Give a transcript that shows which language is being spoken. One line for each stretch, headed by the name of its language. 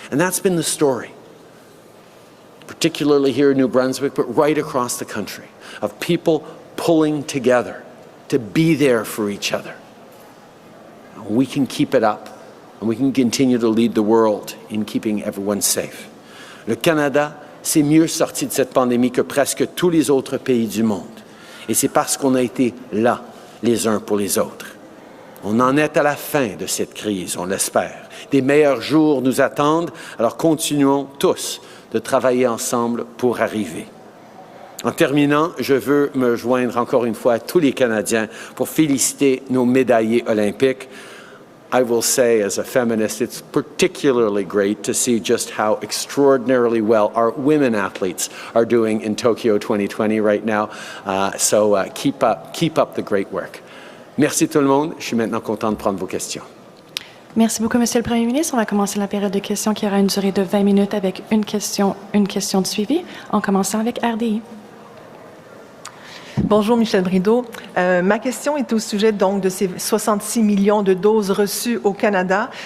English: And that's been the story, particularly here in New Brunswick, but right across the country, of people pulling together to be there for each other. We can keep it up, and we can continue to lead the world in keeping everyone safe.
French: Le Canada s'est mieux sorti de cette pandémie que presque tous les autres pays du monde. Et c'est parce qu'on a été là les uns pour les autres. On en est à la fin de cette crise, on l'espère. Des meilleurs jours nous attendent, alors continuons tous de travailler ensemble pour arriver. En terminant, je veux me joindre encore une fois à tous les Canadiens pour féliciter nos médaillés olympiques.
English: I will say, as a feminist, it's particularly great to see just how extraordinarily well our women athletes are doing in Tokyo 2020 right now. So keep up the great work.
French: Merci tout le monde. Je suis maintenant content de prendre vos questions. Merci beaucoup, Monsieur le Premier ministre. On va commencer la période de questions qui aura une durée de 20 minutes avec une question de suivi, en commençant avec RDI. Bonjour, Michel Brideau. Ma question est au sujet donc de ces 66 millions de doses reçues au Canada.